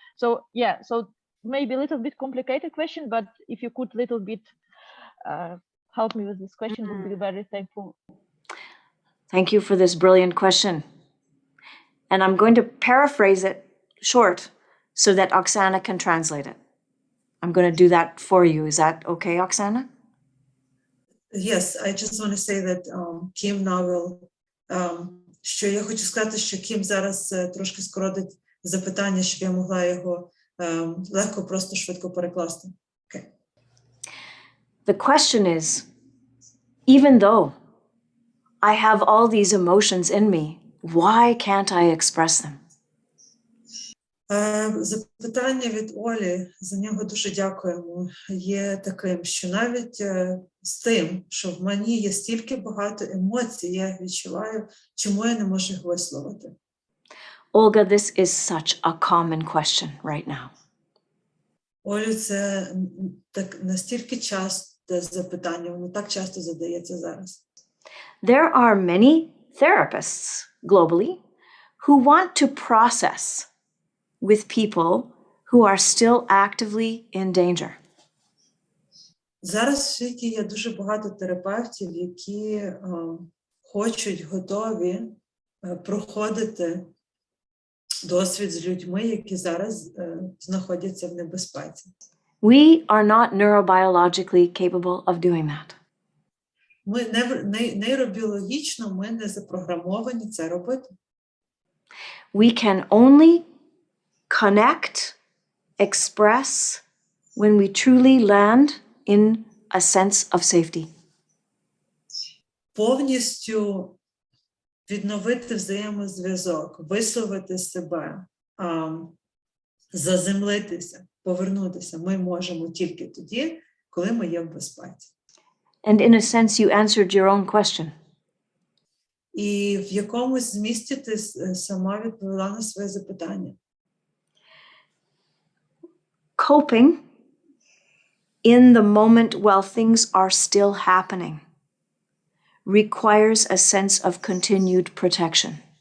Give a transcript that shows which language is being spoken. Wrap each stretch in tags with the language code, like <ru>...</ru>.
<en>So yeah, so maybe a little bit complicated question, but if you could little bit help me with this question, would be very thankful. Thank you for this brilliant question. And I'm going to paraphrase it short so that Oksana can translate it. I'm going to do that for you. Is that okay, Oksana? Yes, I just want to say that Kim now will,</en> <uk>що я хочу сказати, що Кім зараз трошки скоротить запитання, щоб я могла його легко, просто швидко перекласти.</uk> <en>Okay. The question is, even though I have all these emotions in me, why can't I express them?</en> <uk>Запитання від Олі, за нього дуже дякуємо, є таким, що навіть з тим, що в мені є стільки багато емоцій, я їх відчуваю, чому я не можу їх висловити?</uk> <en>Olga, this is such a common question right now.</en> <uk>Олю, це так настільки часте запитання, воно так часто задається зараз.</uk> <en>There are many therapists globally who want to process with people who are still actively in danger.</en> <uk>Зараз в світі є дуже багато терапевтів, які хочуть, готові проходити досвід з людьми, які зараз знаходяться в небезпеці.</uk> <en>We are not neurobiologically capable of doing that.</en> <uk>Ми нейробіологічно ми не запрограмовані це робити.</uk> <en>We can only connect, express when we truly land in a sense of safety.</en> <uk>Повністю відновити взаємозв'язок, висловити себе, заземлитися, повернутися ми можемо тільки тоді, коли ми є в безпеці.</uk> <en>And in a sense, you answered your own question.</en> <uk>І в якомусь змісті ти сама відповіла на своє запитання.</uk> <en>Coping in the moment while things are still happening requires a sense of continued protection.</en>